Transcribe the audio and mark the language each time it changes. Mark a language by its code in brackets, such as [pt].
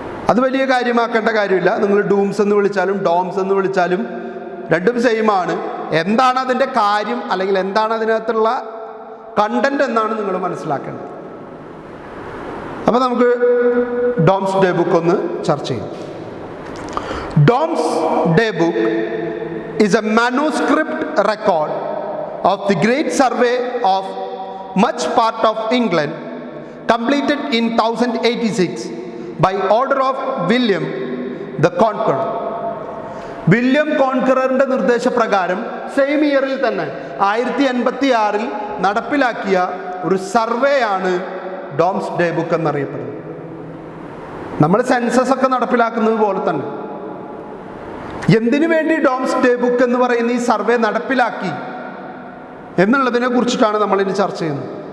[ml] അത് വലിയ കാര്യമാക്കേണ്ട കാര്യമില്ല. നിങ്ങൾ ഡൂംസ് എന്ന് വിളിച്ചാലും ഡോംസ് എന്ന് വിളിച്ചാലും രണ്ടും സെയിമാണ്. എന്താണ് അതിൻ്റെ കാര്യം, അല്ലെങ്കിൽ എന്താണ് അതിനകത്തുള്ള കണ്ടന്റ് എന്നാണ് നിങ്ങൾ മനസ്സിലാക്കേണ്ടത്. അപ്പോൾ നമുക്ക് ഡോംസ് ഡേ ബുക്ക് ഒന്ന് ചർച്ച ചെയ്യാം. [en] Dom's Day Book is a manuscript record of the great survey of much part of England, completed in 1086 by order of William the Conqueror. [ml] William കോൺകററിൻ്റെ നിർദ്ദേശപ്രകാരം സെയിം ഇയറിൽ തന്നെ 1086 നടപ്പിലാക്കിയ ഒരു സർവേ ആണ് ഡോംസ് ഡേ ബുക്ക് എന്നറിയപ്പെടുന്നത്. നമ്മൾ സെൻസസ് ഒക്കെ നടപ്പിലാക്കുന്നത് പോലെ തന്നെ എന്തിനു വേണ്ടി ഡോംസ് ഡേ ബുക്ക് എന്ന് പറയുന്ന ഈ സർവേ നടപ്പിലാക്കി എന്നുള്ളതിനെ കുറിച്ചിട്ടാണ് നമ്മളിനി ചർച്ച ചെയ്യുന്നത്.